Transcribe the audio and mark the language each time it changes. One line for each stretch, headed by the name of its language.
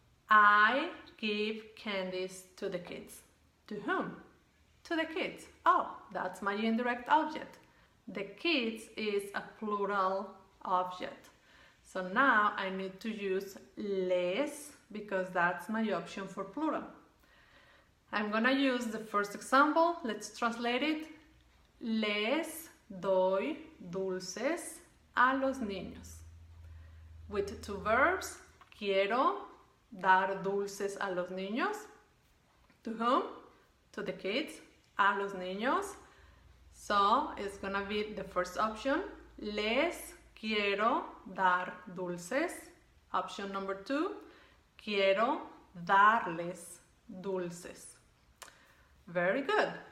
English: I give candies to the kids. To whom? To the kids. Oh, that's my indirect object. The kids is a plural object. So now I need to use les because that's my option for plural. I'm gonna use the first example. Let's translate it.
Spanish: Les doy dulces a los niños.
English: With two verbs,
Spanish: quiero dar dulces a los niños.
English: To whom? To the kids.
Spanish: A los niños.
English: So it's gonna be the first option.
Spanish: Les quiero dar dulces.
English: Option number 2.
Spanish: Quiero darles dulces.
English: Very good.